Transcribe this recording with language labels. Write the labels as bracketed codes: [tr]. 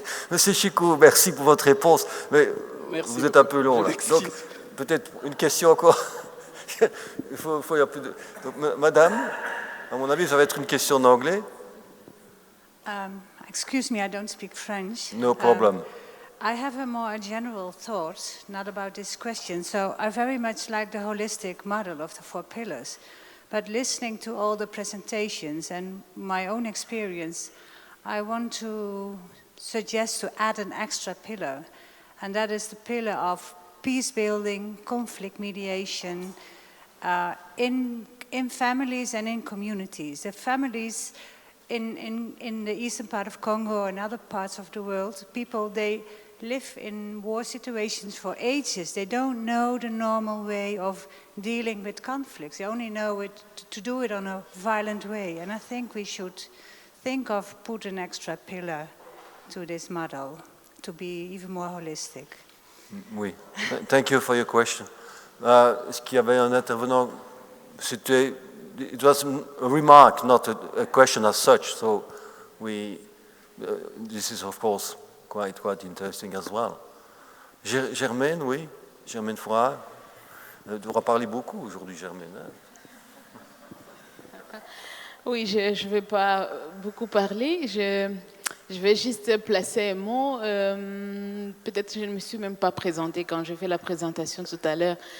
[fr] Monsieur Chikou, merci pour votre réponse, mais merci. Vous êtes un peu long là. Donc, peut-être une question encore. Il y a plus de... Donc, madame, à mon avis, ça va être une question en anglais. [en] Excuse me, I don't speak French. No problem. I have a more general thought, not about this question. So I very much like the holistic model of the 4 pillars. But listening to all the presentations and my own experience, I want to suggest to add an extra pillar. And that is the pillar of peace building, conflict mediation, in families and in communities. The families in the eastern part of Congo and other parts of the world, people, they live in war situations for ages. They don't know the normal way of dealing with conflicts. They only know it to do it on a violent way. And I think we should think of put an extra pillar to this model to be even more holistic. Oui, thank you for your question. [fr] Est-ce qu'il y avait un intervenant? C'était... [en] It was a remark, not a question as such. So this is of course quite interesting as well. [fr] Germaine, oui, Germaine Foura, tu auras parlé beaucoup aujourd'hui, Germaine. Oui, je ne vais pas beaucoup parler. Je vais juste placer un mot. Peut-être que je ne me suis même pas présentée quand j'ai fait la présentation tout à l'heure.